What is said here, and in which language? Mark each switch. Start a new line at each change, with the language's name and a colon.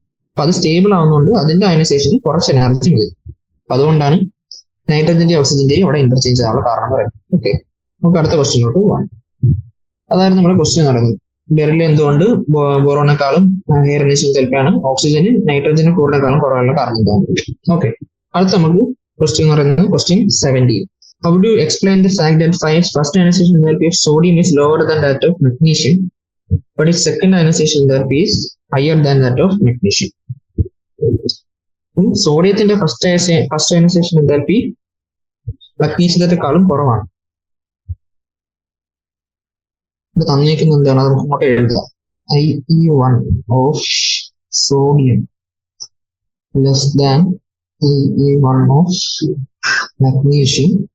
Malayalam: അപ്പൊ അത് സ്റ്റേബിൾ ആവുന്നതുകൊണ്ട് അതിന്റെ അയനൈസേഷന് കുറച്ച് എനർജി മതി. അതുകൊണ്ടാണ് നൈട്രജന്റെയും ഓക്സിജന്റെയും ഇവിടെ ഇന്റർചേഞ്ച് ആവാനുള്ള കാരണം പറയുന്നത്. ഓക്കെ, നമുക്ക് അടുത്ത ക്വസ്റ്റ്യനിലോട്ട് പോകാം. അതായിരുന്നു നമ്മുടെ ക്വസ്റ്റ്യൻ നടന്നത്. ബെറിലിയം എന്തുകൊണ്ട് ബോറോണേക്കാളും ഹയർ എനർജി ചിലപ്പാണ്, ഓക്സിജന് നൈട്രജന് കൂടുതലേക്കാളും കുറവുള്ള കാരണം എന്താണ്? ഓക്കെ, അടുത്ത നമുക്ക് ക്വസ്റ്റ്യൻ എന്ന് പറയുന്നത് question 17.
English: How do you explain the fact that first ionization enthalpy of sodium is lower than that of magnesium, but its second ionization enthalpy is higher than that of magnesium?
Malayalam: സോഡിയത്തിന്റെ first ionisation enthalpy മഗ്നീഷ്യത്തെക്കാളും കുറവാണ്. ഇത് തന്നിരിക്കുന്നത് എന്താണ്? അത് നമുക്ക് എഴുതുക.
English: IE1 of sodium less than IE1 of magnesium.